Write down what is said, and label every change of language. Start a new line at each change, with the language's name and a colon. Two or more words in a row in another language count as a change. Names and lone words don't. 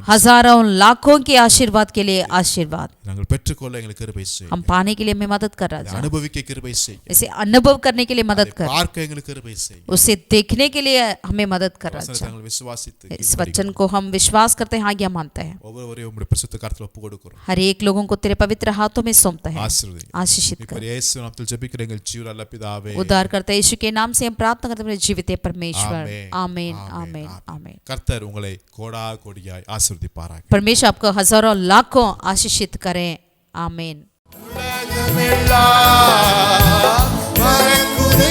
Hindi: हजारों लाखों के आशीर्वाद के लिए आशीर्वाद.
Tamil: நாங்கள் பெற்றுக்கொள்ள எங்களுக்கு கிருபை செய்யும்.
Hindi: हम पाने के लिए हमें मदद कर रहा है.
Tamil: அனுபவிக்க கிருபை செய்யும்.
Hindi: इसे अनुभव करने के लिए मदद कर,
Tamil: பார்க்க எங்களுக்கு கிருபை செய்யும்.
Hindi: उसे देखने के लिए हमें मदद कर रहा
Tamil: வசனத்தை
Hindi: है.
Tamil: நாங்கள் விசுவாசித்து
Hindi: इस वचन को हम विश्वास करते हैं, आज्ञा मानते हैं.
Tamil: ஒவ்வொருவரையும் உம்முடைய பரிசுத்த கரத்தில் ஒப்பு கொடுக்கிறோம்.
Hindi: हर एक लोगों को तेरे पवित्र हाथों में सौंपते हैं.
Tamil: ஆசீர்வதி.
Hindi: आशीषित
Tamil: இப்ப
Hindi: कर.
Tamil: இயேசு நாமத்தில் ஜெபிக்கிற எங்கள் ஜீவனுள்ள நல்ல பிதாவே.
Hindi: उद्धार करते यीशु के नाम से हम प्रार्थना करते हैं, जीवित परमेश्वर.
Tamil: ஆமென்.
Hindi: आमीन.
Tamil: ஆமென்.
Hindi: आमीन. आमीन.
Tamil: கர்த்தர் உங்களை கோடா கோடியாய் ஆசீர்வதிப்பாராக.
Hindi: परमेश्वर आपको हजारों लाखों आशीषित करें. आमीन.
Tamil: உலகமெல்லாம்